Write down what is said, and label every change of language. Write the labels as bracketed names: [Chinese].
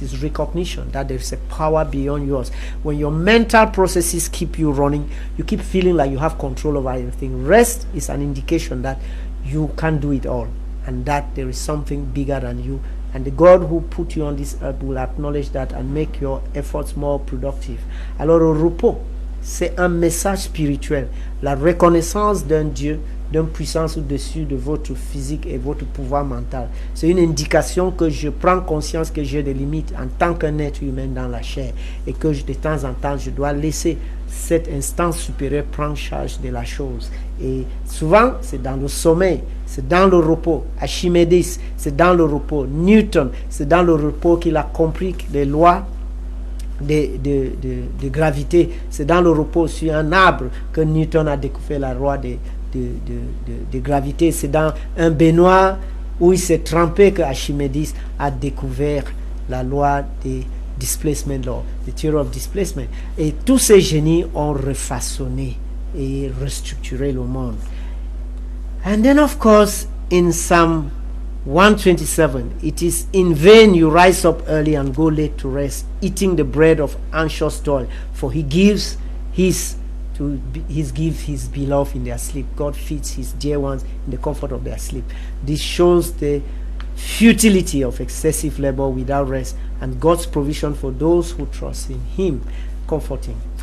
[English] It's recognition that there is a power beyond yours. When your mental processes keep you running, you keep feeling like you have control over everything. Rest is an indication that you can't do it all, and that there is something bigger than you. And the God who put you on this earth will acknowledge that and make your efforts more productive. [French] Alors, au repos, c'est un message spirituel. La reconnaissance d'un Dieu, d'une puissance au-dessus de votre physique et votre pouvoir mental. C'est une indication que je prends conscience que j'ai des limites en tant qu'un être humain dans la chair, et que de temps en temps, je dois laisser cette instance supérieure prendre charge de la chose. Et souvent, c'est dans le sommeil, c'est dans le repos. Archimédis, c'est dans le repos. Newton, c'est dans le repos qu'il a compris les lois de gravité. C'est dans le repos sur un arbre que Newton a découvert la loi de gravité. C'est dans un baignoire où il s'est trempé que Archimédis a découvert la loi des [English] displacement law, the theory of displacement. [French] Et tous ces génies ont refaçonné et restructuré le monde. [English] And then, of course, in Psalm 127, it is in vain you rise up early and go late to rest, eating the bread of anxious toil, for he gives his beloved in their sleep. God feeds his dear ones in the comfort of their sleep. This shows the futility of excessive labor without rest, and God's provision for those who trust in him. Comforting.